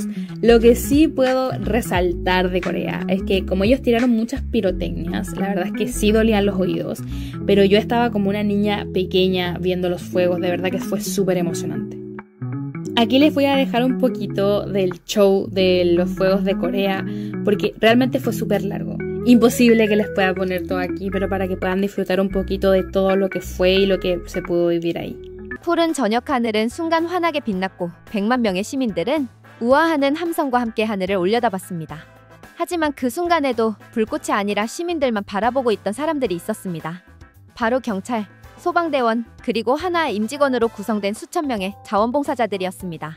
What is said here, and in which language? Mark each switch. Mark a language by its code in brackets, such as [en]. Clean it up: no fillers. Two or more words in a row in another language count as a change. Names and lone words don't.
[es] Lo que sí puedo resaltar de Corea es que como ellos tiraron muchas pirotecnias, la verdad es que sí dolían los oídos, pero yo estaba como una niña pequeña viendo los fuegos, de verdad que fue súper emocionante. Aquí les voy a dejar un poquito del show de los fuegos de Corea, porque realmente fue súper largo. Imposible que les pueda poner todo aquí, pero para que puedan disfrutar un poquito de todo lo que fue y lo que se pudo vivir ahí. [ko] 푸른 저녁 하늘은 순간 환하게 빛났고 100만 명의 시민들은 우아하는 함성과 함께 하늘을 올려다봤습니다. 하지만 그 순간에도 불꽃이 아니라 시민들만 바라보고 있던 사람들이 있었습니다. 바로 경찰, 소방대원, 그리고 하나 임직원으로 구성된 수천 명의 자원봉사자들이었습니다.